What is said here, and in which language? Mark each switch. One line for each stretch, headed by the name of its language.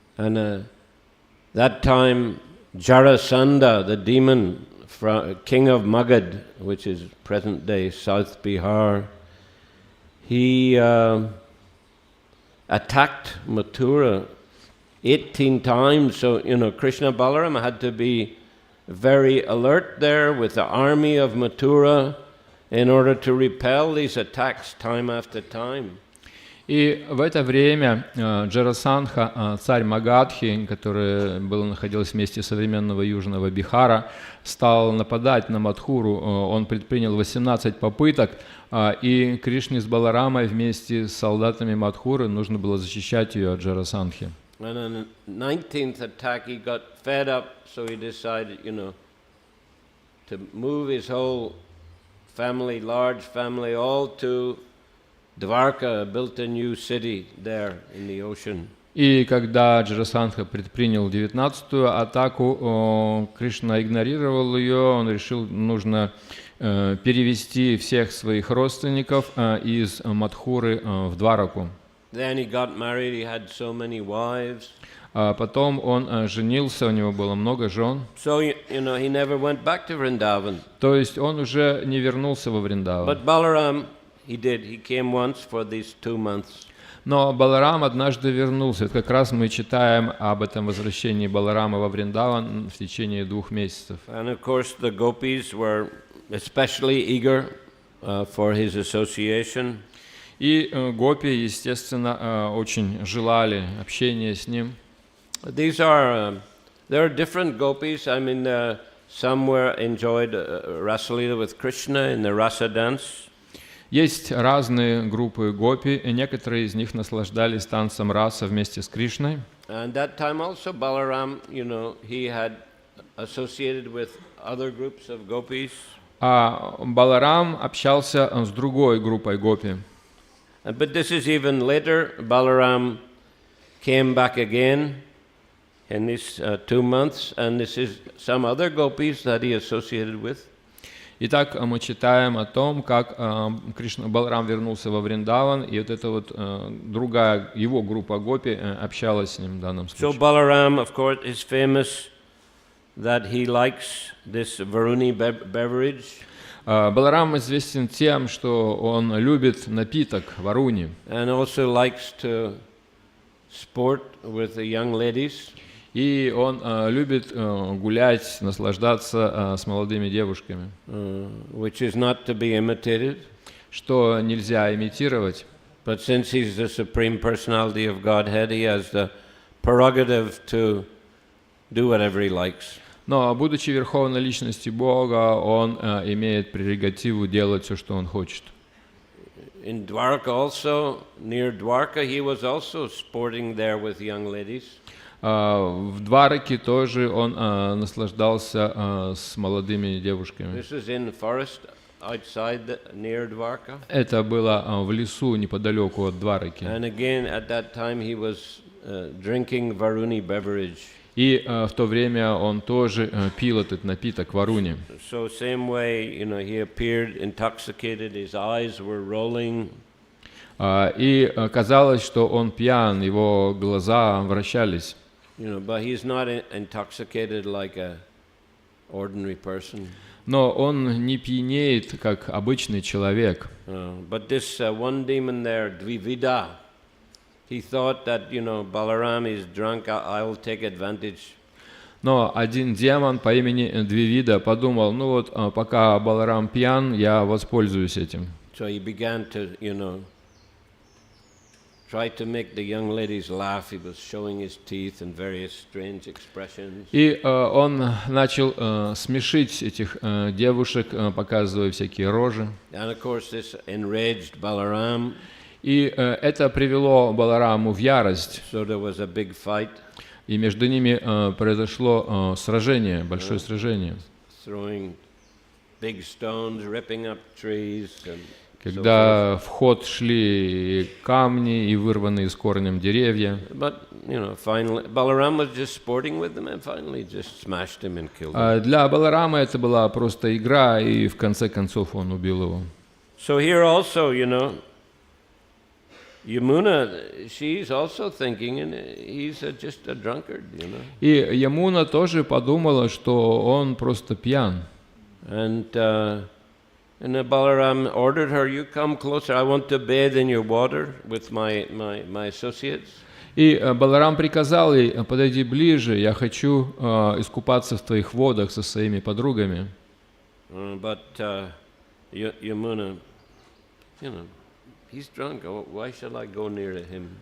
English: And that time, Jarasandha, the demon, king of Magad, which is present-day South Bihar, he attacked Mathura 18 times, so Krishna Balaram had to be very alert there with the army of Mathura in order to repel these attacks time after time.
Russian: И в это время Джарасандха, царь Магадхи, который находился в месте современного Южного Бихара, стал нападать на Мадхуру. Он предпринял 18 попыток, и Кришне с Баларамой вместе с солдатами Мадхуры нужно было защищать ее от Джарасандхи.
English: And on the 19th attack, he got fed up, so he decided, to move his whole family, large family, all to Dwarka, built a new city there in the ocean.
Russian: И когда Джарасандха предпринял 19-ю атаку, Кришна игнорировал ее, он решил, нужно перевести всех своих родственников из Мадхуры в Двараку.
English: Then he got married, he had so many wives.
Russian: Потом он женился, у него было много жен.
English: So, he never went back to Vrindavan.
Russian: То есть он уже не вернулся во Вриндаван.
English: But Balaram, he did. He came once for these 2 months.
Russian: Но Баларам однажды вернулся. Это как раз мы читаем об этом возвращении Баларама во Вриндаван в течение 2 месяцев.
English: And of course the gopis were especially eager for his association.
Russian: И гопи, естественно, очень желали общения с ним.
English: There are different gopis. I mean, some were enjoyed Rasalila with Krishna in the Rasa dance.
Russian: Есть разные группы гопи, и некоторые из них наслаждались танцем раса вместе с Кришной.
English: And that time also Balaram, he had associated with other groups of gopis.
Russian: А Баларам общался с другой группой гопи.
English: But this is even later. Balaram came back again in these 2 months, and this is some other gopis that he associated with.
Russian: Итак, мы читаем о том, как Кришна Баларам вернулся во Вриндаван, и вот эта вот другая его группа гопи общалась с ним в данном
English: So
Russian: случае.
English: Balaram, of course, is famous that he likes this Varuni beverage.
Russian: Баларам известен тем, что он любит напиток варуни.
English: And also likes to sport with the young ladies.
Russian: И он любит гулять, наслаждаться с молодыми девушками,
English: Which is not to be imitated.
Russian: что нельзя имитировать.
English: But since he's the Supreme Personality of Godhead, he has the prerogative to do whatever he likes.
Russian: Но, будучи верховной личностью Бога, он имеет прерогативу делать все, что он хочет.
English: In Dwarka also, near Dwarka, he was also sporting there with young ladies.
Russian: В Двараке тоже он наслаждался с молодыми девушками.
English: This is in the forest outside near Dwarka.
Russian: Это было в лесу неподалеку от Двараки.
English: And again, at that time, he was drinking Varuni beverage.
Russian: И в то время он тоже пил этот напиток варуни.
English: So same way, he appeared intoxicated. His eyes were rolling.
Russian: И казалось, что он пьян, его глаза вращались.
English: But he's not intoxicated like a ordinary person.
Russian: Но он не пьянеет, как обычный человек.
English: But this one demon there, Dvivida, he thought that, Balaram is drunk, I'll take advantage.
Russian: Но один демон по имени Двивида подумал, пока Баларам пьян, я воспользуюсь этим.
English: So he began to, try to make the young ladies laugh. He was showing his teeth and various strange expressions.
Russian: И он начал смешить этих девушек, показывая всякие рожи.
English: And of course this enraged Balaram.
Russian: И это привело Балараму в ярость.
English: So there was a big fight.
Russian: И между ними произошло сражение, большое сражение.
English: Throwing big stones, ripping up trees, and
Russian: Когда в ход шли камни и вырванные с корнем деревья.
English: But, finally, Balaram was just sporting with them and finally just smashed him and killed him.
Russian: Для Баларама это была просто игра, и в конце концов он убил его.
English: So here also, Yamuna, she's also thinking, and he's just a drunkard,
Russian: И Ямуна тоже подумала, что он просто пьян.
English: And Balaram ordered her, you come closer, I want to bathe in your water with my associates.
Russian: И Баларам приказал ей, подойди ближе, я хочу искупаться в твоих водах со своими подругами.
English: But Yamuna, he's drunk, why shall I go near him?